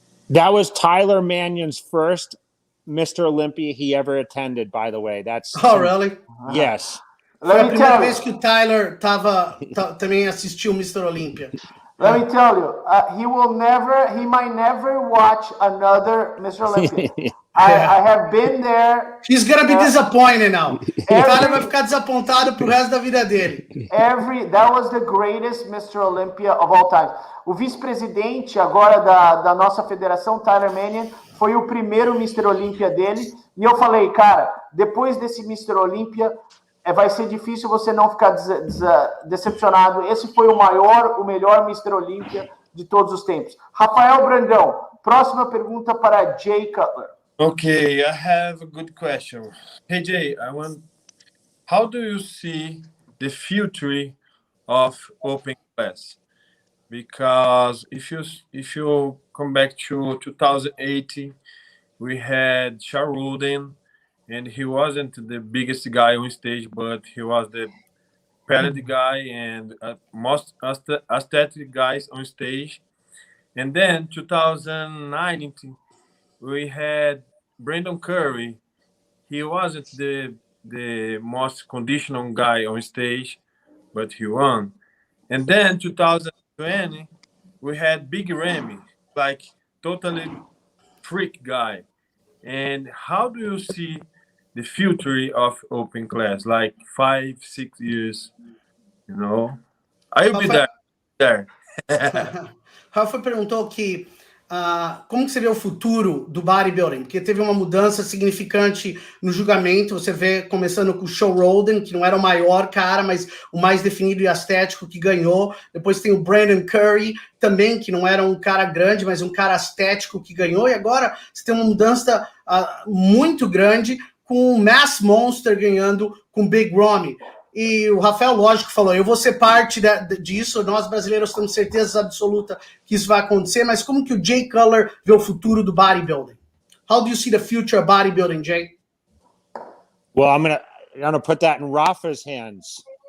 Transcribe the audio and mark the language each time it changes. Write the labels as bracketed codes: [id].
[en] That was Tyler Mannion's first Mr. Olympia he ever attended, by the way. Really? Yes. [pt] Foi a primeira vez que o Tyler também assistiu o Mr. Olympia. [en] Let me tell you, he might never watch another Mr. Olympia. I have been there. He's gonna be disappointed now. [pt] O Tyler vai ficar desapontado pro resto da vida dele. [en] That was the greatest Mr. Olympia of all time. [pt] O vice-presidente agora da nossa federação, Tyler Mannion, foi o primeiro Mr. Olympia dele. E eu falei, cara, depois desse Mr. Olympia, vai ser difícil você não ficar decepcionado. Esse foi o melhor Mr. Olympia de todos os tempos. Rafael Brandão, próxima pergunta para Jay Cutler. [en] Okay, I have a good question. Hey Jay, how do you see the future of open class? Because if you come back to 2018, we had Sharuden, and he wasn't the biggest guy on stage, but he was the pellet guy and most aesthetic guys on stage. And then 2019, we had Brandon Curry. He wasn't the most conditional guy on stage, but he won. And then 2020, we had Big Ramy, like totally freak guy. And how do you see the future of open class, like 5-6 years, you know? I will be there. [pt] Rafa perguntou que como que você vê o futuro do bodybuilding? Porque teve uma mudança significante no julgamento. Você vê começando com o Shaw Roden, que não era o maior cara, mas o mais definido e estético que ganhou. Depois tem o Brandon Curry, também, que não era um cara grande, mas um cara estético que ganhou. E agora você tem uma mudança muito grande com o Mass Monster ganhando com o Big Ramy. E o Rafael, lógico, falou, eu vou ser parte disso, nós brasileiros temos certeza absoluta que isso vai acontecer, mas como que o Jay Cutler vê o futuro do bodybuilding? [en] How do you see the future of bodybuilding, Jay? Well, I'm gonna put that in Rafa's hands.